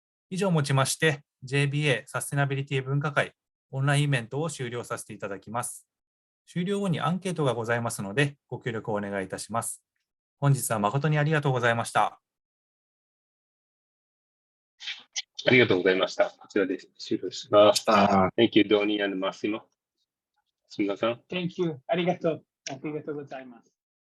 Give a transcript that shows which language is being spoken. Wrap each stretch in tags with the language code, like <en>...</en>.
<ja>以上をもちまして、JBA サステナビリティ分科会オンラインイベントを終了させていただきます。終了後にアンケートがございますので、ご協力をお願いいたします。本日は誠にありがとうございました。ありがとうございました。こちらで終了します。</ja> <en>Thank you, Donny and Massimo.</en> <ja>すみません。</ja> <en>Thank you.</en> <ja>ありがとうございます。</ja>